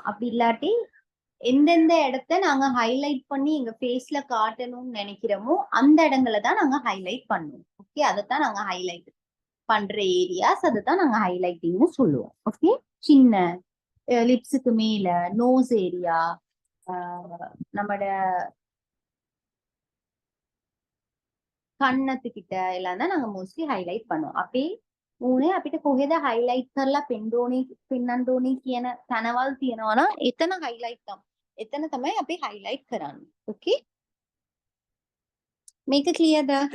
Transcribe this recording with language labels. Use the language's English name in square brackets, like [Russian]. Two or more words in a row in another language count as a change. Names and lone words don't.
[Tamil] அப்படி இல்லாட்டி எந்தெந்த இடத்த நாங்க ஹைலைட் பண்ணி எங்க ஃபேஸ்ல காட்டணும்னு நினைக்கிறோமோ அந்த இடங்களை தான் நாங்க ஹைலைட் பண்ணுவோம். ஓகே, அதைத்தான் நாங்க ஹைலைட் பண்ற ஏரியாஸ், அதை தான் நாங்க ஹைலைட்டிங்னு சொல்லுவோம். ஓகே, சின்ன லிப்ஸுக்கு மேல, [English] nose area, [Tamil] நம்மட කන්නතිකිට එලාද නඟ [English] mostly highlight [Tamil] பண்ணுவோம். [Sinhala] අපේ මූණේ අපිට කොහෙද හයිලයිට් කරලා පෙන්නන්න ඕනේ කියන තැනවල් තියෙනවා නම් එතන හයිලයිට් තමයි. එතන තමයි අපි හයිලයිට් කරන්නේ. ඕකේ, මේක ක්ලියර්ද?